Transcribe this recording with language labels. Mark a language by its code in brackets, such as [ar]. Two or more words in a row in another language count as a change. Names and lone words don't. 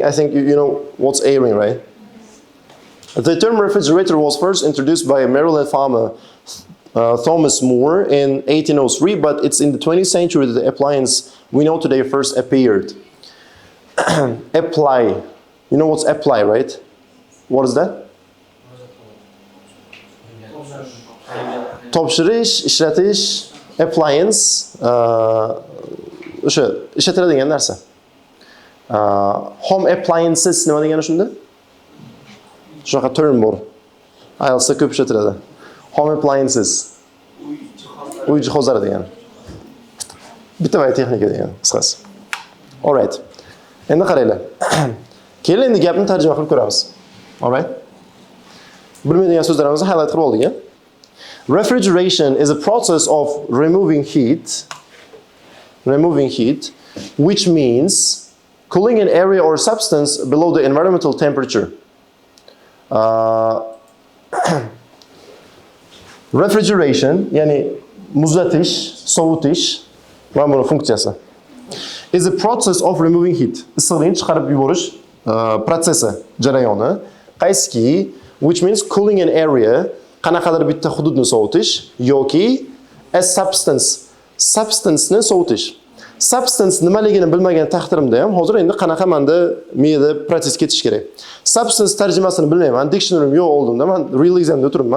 [en] I think you know what's airing, right? The term refrigerator was first introduced by a Maryland farmer, Thomas Moore, in 1803, but it's in the 20th century that the appliance we know today first appeared. Apply. You know what's apply, right? What is that? [uz] Topshirish, ishlatish, appliance, o'sha ishlatiladigan narsa. [en] Home appliances [uz] nima degani shunda? Shunaqa term bor. IELTSda ko'p ishlatiladi. [en] Home appliances. [uz] Uy jihozlari degan. Bitta texnika degan qisqasi. [en] All right. [uz] Endi qaranglar. Keling endi gapni tarjima qilib ko'ramiz. [en] All right. [uz] Bilmaydigan so'zlarimizni highlight qilib oldik. [en] Refrigeration is a process of removing heat, which means cooling an area or substance below the environmental temperature. Refrigeration, [uz] yani muzlatish, sovutish, mana buni funksiyasi. [en] Is a process of removing heat. [uz] Issiqlikni chiqarib yuborish protsessi, jarayoni. Qaysiki, [en] which means cooling an area, [uz] qanaqadir bitta hududni sovutish yoki a substance'ni sovutish. Substance nimaligini bilmagan taqdirimda ham hozir endi qanaqa menda miyada proses ketish kerak. Substance tarjimasini bilmayman, dictionary'm yo'q oldimda, men [en] real examda [uz] turibman.